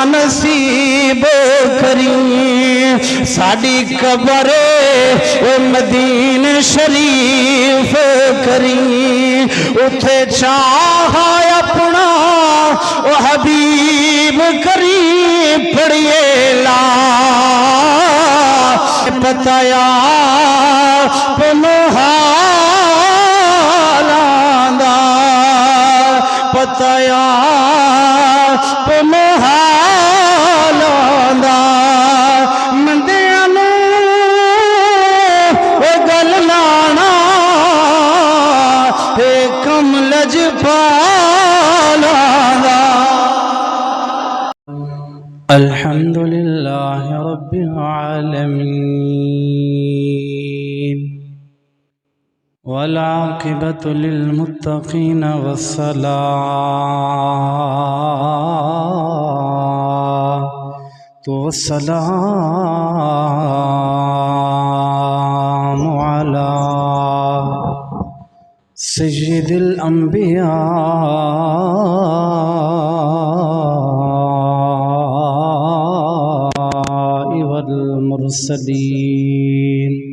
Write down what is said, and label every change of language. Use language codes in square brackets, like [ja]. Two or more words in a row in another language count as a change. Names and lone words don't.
[pa] نصیب کری، ساڈی قبر مدینہ شریف کری، اتھے چاہ اپنا او حبیب کری، پڑھیے لا پتایا پنو حالاں دا، پتایا پنو حالاں دا، مندیاں نوں گل لانا اے کم لجپالاں دا۔ [ar] الحمدللہ رب العالمین والعاقبۃ للمتقین والصلاۃ والسلام علی سید الانبیاء والمرسلین،